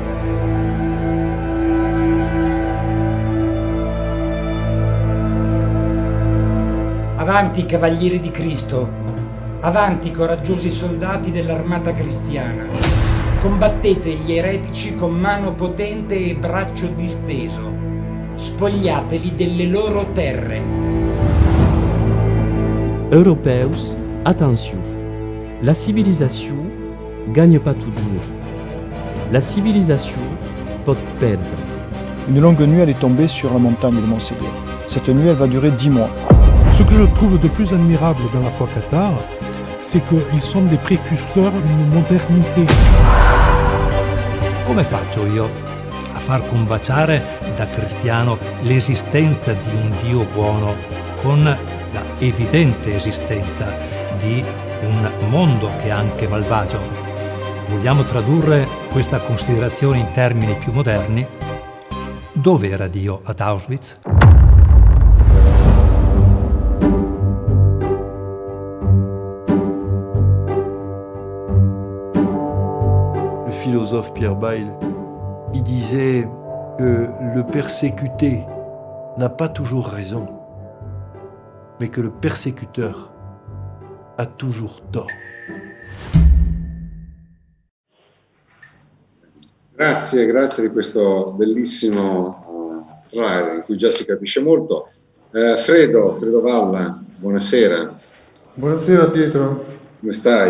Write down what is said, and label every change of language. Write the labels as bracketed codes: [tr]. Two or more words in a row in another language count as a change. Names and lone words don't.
[it] Avanti, cavalieri di Cristo! Avanti, coraggiosi soldati dell'armata cristiana! Combattete gli eretici con mano potente e braccio disteso. Spogliateli delle loro terre. [fr] Europeus, attention. La civilisation gagne pas toujours. La civilisation peut perdre. Une longue nuit, elle est tombée sur la montagne de Montségur. Cette nuit, elle va durer 10 mois. Ce que je trouve de plus admirable dans la foi cathare, c'est qu'ils sont des précurseurs d'une modernité. [it] Come faccio io a far combaciare da cristiano l'esistenza di un Dio buono con la evidente esistenza di un mondo che è anche malvagio? Vogliamo tradurre questa considerazione in termini più moderni? Dove era Dio ad Auschwitz? [fr] Philosophe Pierre Bayle, il disait que le persécuté n'a pas toujours raison, mais que le persécuteur a toujours tort. [it] Grazie di questo bellissimo trailer in cui già si capisce molto. Fredo Valla, buonasera. Buonasera Pietro. Come stai?